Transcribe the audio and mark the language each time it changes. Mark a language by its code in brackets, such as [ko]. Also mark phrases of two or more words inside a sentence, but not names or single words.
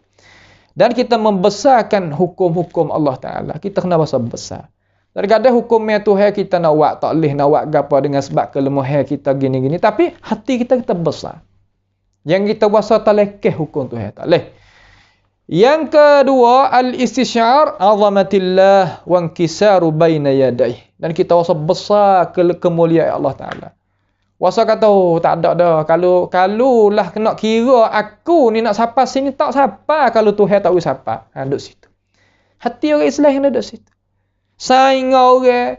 [ms] Dan kita membesarkan hukum-hukum Allah Ta'ala. Kita kena besar. Kadang-kadang hukumnya Tuhan kita nak buat, tak boleh nak buat apa dengan sebab kelemahan kita gini-gini. Tapi hati kita besar. Yang kita rasa tak lekeh hukum Tuhan. Tak boleh. Yang kedua, [ar] الاستشعار عظمة الله والانكسار بين يديه. [ms] Dan kita rasa besar kemuliaan Allah Ta'ala. Rasa kata, tak ada dah. Kalau lah nak kira aku ni nak sapa sini, tak sapa. Kalau Tuhan tak boleh sapa. Duduk situ. Hati orang Islam yang duduk situ. Saing orang.